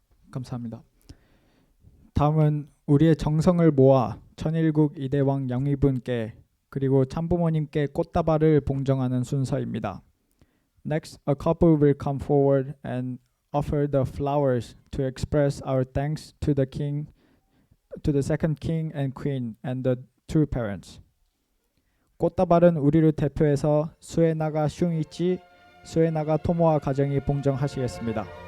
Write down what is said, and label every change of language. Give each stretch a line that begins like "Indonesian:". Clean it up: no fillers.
Korean: 감사합니다. 다음은 우리의 정성을 모아 천일국 이대왕 영의분께 그리고 참부모님께 꽃다발을 봉정하는 순서입니다.
English: Next, a couple will come forward and offer the flowers to express our thanks to the king, to the second king and queen, and the two parents.
Korean: 꽃다발은 우리를 대표해서 수에나가 슝이치, 수에나가 토모아 가정이 봉정하시겠습니다.